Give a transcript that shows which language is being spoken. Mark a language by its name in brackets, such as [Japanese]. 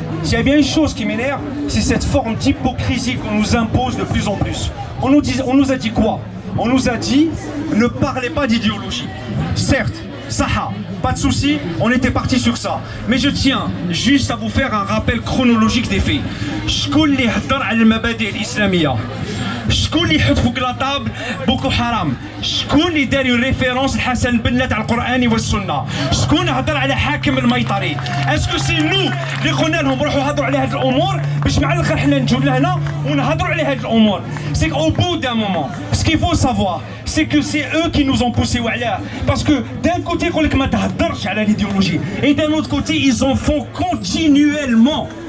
[French] S'il y a bien une chose qui m'énerve, c'est cette forme d'hypocrisie qu'on nous impose de plus en plus. On nous a dit quoi? On nous a dit, ne parlez pas d'idéologie. Certes, ça, pas de souci, on était parti sur ça. Mais je tiens juste à vous faire un rappel chronologique des faits. [Arabic] شكون اللي هضر على المبادئ الإسلامية؟ شكون اللي يحط فوق لا طابل بوكو حرام؟ شكون اللي دار ريفيرونس لحسن البنا تاع القرآن والسنة؟ شكون هضر على حاكم الميطري؟ اسكو سي نو اللي قلنا لهم روحوا هضروا على هذه الأمور باش مع الآخر حنا نجيو لهنا ونهضروا على هذه الأمور؟ سي [French] au bout d'un moment, ce qu'il faut savoir, c'est que c'est eux qui nous ont poussé [Arabic] وعلاه. [French] Parce que d'un côté [Arabic] يقول لك ما تهضرش على [French] l'idéologie, et d'un autre côté ils en font continuellement.